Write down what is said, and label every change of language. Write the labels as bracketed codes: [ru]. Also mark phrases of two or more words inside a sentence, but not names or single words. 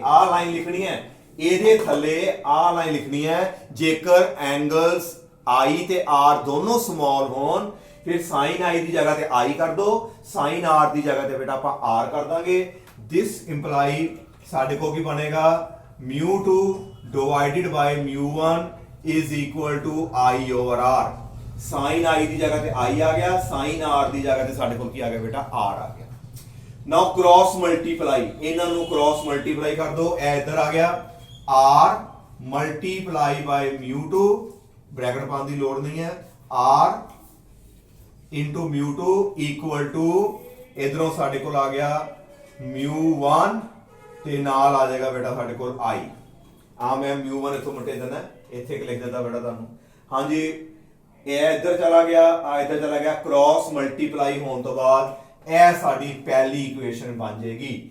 [pa] ਆਹ ਲਾਈਨ ਲਿਖਣੀ ਹੈ, ਇਹਦੇ ਥੱਲੇ ਆਹ ਲਾਈਨ ਲਿਖਣੀ ਹੈ, ਜੇਕਰ ਐਂਗਲਸ I ਤੇ R ਦੋਨੋਂ ਸਮਾਲ ਹੋਣ ਫਿਰ ਸਾਈਨ I ਦੀ ਜਗ੍ਹਾ ਤੇ I ਕਰ ਦੋ, ਸਾਈਨ R ਦੀ ਜਗ੍ਹਾ ਤੇ ਬੇਟਾ ਆਪਾਂ R ਕਰ ਦਾਂਗੇ। [en] this implies [pa] ਸਾਡੇ ਕੋਲ ਕੀ ਬਣੇਗਾ, [en] μ2 divided by μ1 is equal to I over R। [pa] ਸਾਈਨ I ਦੀ ਜਗ੍ਹਾ ਤੇ I ਆ ਗਿਆ, ਸਾਈਨ R ਦੀ ਜਗ੍ਹਾ ਤੇ ਸਾਡੇ ਕੋਲ ਕੀ ਆ ਗਿਆ ਬੇਟਾ, R ਆ ਗਿਆ। [en] now cross multiply, [pa] ਇਹਨਾਂ ਨੂੰ [en] cross multiply [pa] ਕਰ ਦੋ, ਇਹ ਇੱਧਰ ਆ ਗਿਆ R [en] multiply by [pa] μ2, ਬ੍ਰੈਕਟ ਪਾਉਣ ਦੀ ਲੋੜ ਨਹੀਂ ਹੈ, [en] R into μ2 equal to [pa] ਇਧਰੋਂ ਸਾਡੇ ਕੋਲ ਆ ਗਿਆ μ1 ਤੇ ਨਾਲ ਆ ਜਾਏਗਾ ਬੇਟਾ ਸਾਡੇ ਕੋਲ I। ਆ ਮੈਂ μ1 ਇਥੋਂ ਮਟੇ ਦੇਣਾ, ਇੱਥੇ ਲਿਖ ਦਿੰਦਾ ਬੇਟਾ ਤੁਹਾਨੂੰ। ਹਾਂਜੀ ਇਹ ਇੱਧਰ ਚਲਾ ਗਿਆ, ਆ ਇੱਧਰ ਚਲਾ ਗਿਆ। [en] cross multiply [pa] ਹੋਣ ਤੋਂ ਬਾਅਦ ਇਹ ਸਾਡੀ ਪਹਿਲੀ ਇਕੁਏਸ਼ਨ ਬਣ ਜਾਏਗੀ।